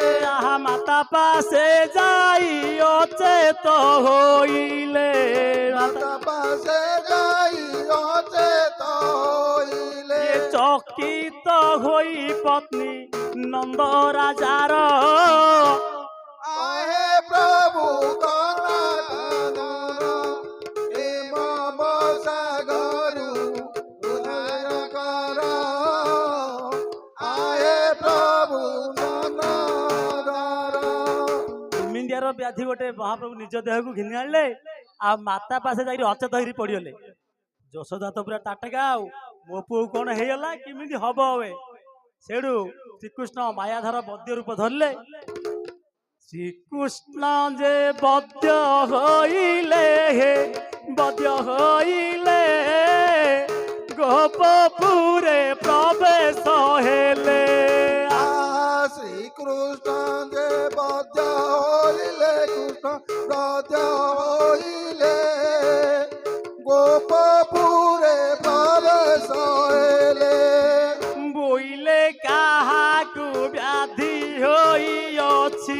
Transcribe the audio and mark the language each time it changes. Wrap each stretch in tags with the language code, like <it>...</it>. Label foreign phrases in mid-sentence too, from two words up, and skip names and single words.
<or>ମାତା ପାଶେ ଯାଇ ଅଚେତ ହଇଲେ, ମାତା ପାଶେ ଯାଇ ଅଚେତ ହଇଲେ, ଚକିତ ହଇ ପତ୍ନୀ ନନ୍ଦ ରାଜାର ଆହେ ପ୍ରଭୁ ବ୍ୟାଧି ଗୋଟେ ମହାପ୍ରଭୁ ନିଜ ଦେହକୁ ଘିନି ଆଣିଲେ ଆଉ ମାତା ପାଶେ ଯାଇକି ଅଚେତ ହେଇକି ପଡିଗଲେ। ଯଶୋଦା ତ ପୁରା ତାଟକା, ଆଉ ମୋ ପୁଅ କଣ ହେଇଗଲା କେମିତି ହବ ହୁଏ। ସେଠୁ ଶ୍ରୀକୃଷ୍ଣ ମାୟାଧର ବଦ୍ୟ ରୂପ ଧରିଲେ। ଶ୍ରୀକୃଷ୍ଣ ଯେ ବଦ୍ୟ ହଇଲେ, ହେ ବଦ୍ୟ ହଇଲେ ଗୋପପୁରେ ପ୍ରବେଶ ହେଲେ। ଶ୍ରୀକୃଷ୍ଣ ଯେ ବଦ୍ୟ ହଇଲେ, କୃଷ୍ଣ ବଦ୍ୟ ହଇଲେ ଗୋପପୁରେ ପ୍ରବେଶ ହଇଲେ। বইলে কাহাকু ব্যাধি হইଅছি,</or>